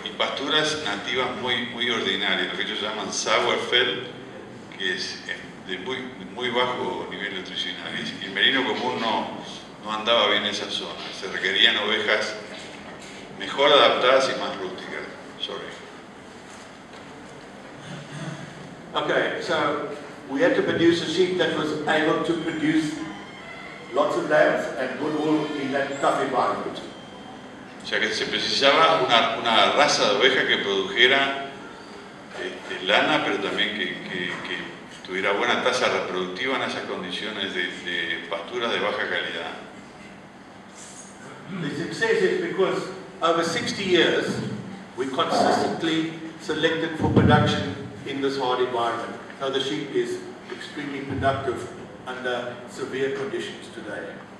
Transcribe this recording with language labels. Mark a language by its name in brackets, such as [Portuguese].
[Spanish] Y pasturas nativas muy ordinarias, lo que ellos llaman Sauerfeld, que es de muy bajo nivel nutricional. Y el merino común no andaba bien en esa zona. Se requerían ovejas mejor adaptadas y más rústicas. [English] Sorry. Okay, so we had to produce a sheep that was able to produce lots of lambs and good wool in that tough environment. [Spanish] O sea que se precisaba una raza de oveja que produjera lana, pero también que tuviera buena tasa reproductiva en esas condiciones de pasturas de baja calidad. [English] The success is because over 60 years we consistently selected for production in this hard environment. So the sheep is extremely productive under severe conditions today.